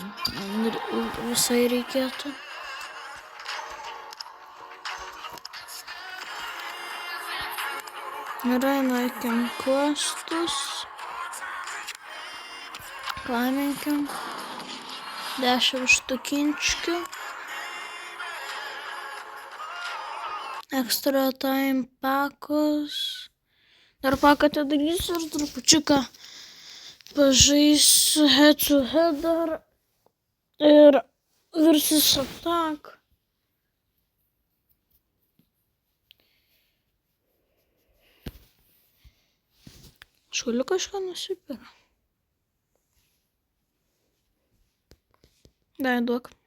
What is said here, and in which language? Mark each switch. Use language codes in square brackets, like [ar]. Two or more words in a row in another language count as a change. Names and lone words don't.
[lt] Visai reikėtų. Gerai, nueikim questus. Klaiminkim. 10 štukinčių. [en] Extra time [lt] pakus. Dar paką atidarysiu ir trupučiuką pažaisiu [en] head to head [lt] dar. Ir [en] versus attack. [lt] Aš galiu kažką nusipirkti. Dai, duok.